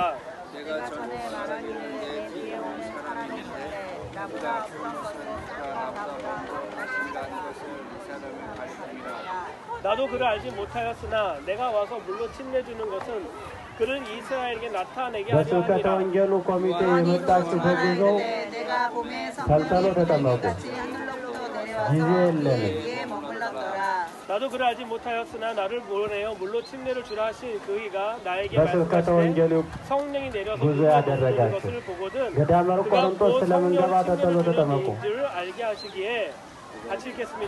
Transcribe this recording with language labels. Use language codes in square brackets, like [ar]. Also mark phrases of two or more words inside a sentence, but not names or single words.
[ko] 내가 전에 말한 이는 내 뒤에 오는 사람이 있는데 나보다 앞선 것은 그가 나보다 먼저 오신다는 것을 이 사람을 가리키니라. 나도 그를 알지 못하였으나 내가 와서 물로 침례주는 것은 그를 이스라엘에게 나타내게 하려 [am] በስብከተ [ko] 함이라. [am] ወንጌሉ ኮሚቴ የመጣችሁ በጉዞ [ko] 내가 봄에 [am] ተልተሎ [ko] 성령이 [am] ተጠመቁ። [ko] 같이 하늘로부터 내려와서 [am] ጊዜ የለንም። [ko] 위에 머물렀더라. 나도 그를 알지 못하였으나 나를 보내어 물로 침례를 주라 하신 그이가 나에게 [am] በስብከተ [ko] 말씀하시되 [am] ወንጌሉ [ko] 성령이 내려서 [am] ጉዞ [ko] 물로 [am] ያደረጋችሁ [ko] 먹는 것을 보거든 [am] ገዳመ [ko] 그가 [am] ቆሮንቶስ [ko] 곧 [am] ስለምንገባ [ko] 성령 [am] ተልተሎ [ko] 침례를 [am] ተጠመቁ። [ko] 주는 줄 알게 하시기에 같이 읽겠습니다.